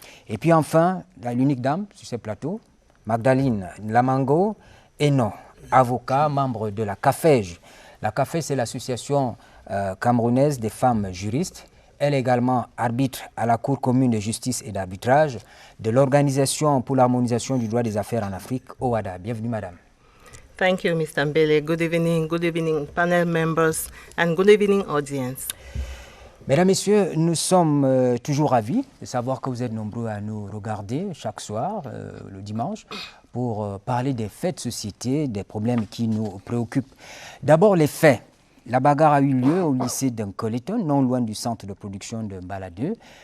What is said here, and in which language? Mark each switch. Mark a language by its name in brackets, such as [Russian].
[French] Et puis enfin, l'unique dame sur ce plateau, Magdalene Lamango Eno, avocat, membre de la CAFEJ. La CAFEJ, c'est l'association camerounaise des femmes juristes. Elle est également arbitre à la Cour commune de justice et d'arbitrage de l'Organisation pour l'harmonisation du droit des affaires en Afrique, OHADA. Bienvenue, madame. [English] Thank you, Mr. Mbele. Good evening, panel members, and good evening, audience. [French] Mesdames, Messieurs, nous sommes toujours ravis de savoir que vous êtes nombreux à nous regarder chaque soir, le dimanche, pour parler des faits de société, des problèmes qui nous préoccupent. D'abord, les faits. La bagarre a eu lieu au lycée d'Uncoleton, non loin du centre de production de Mbala 2.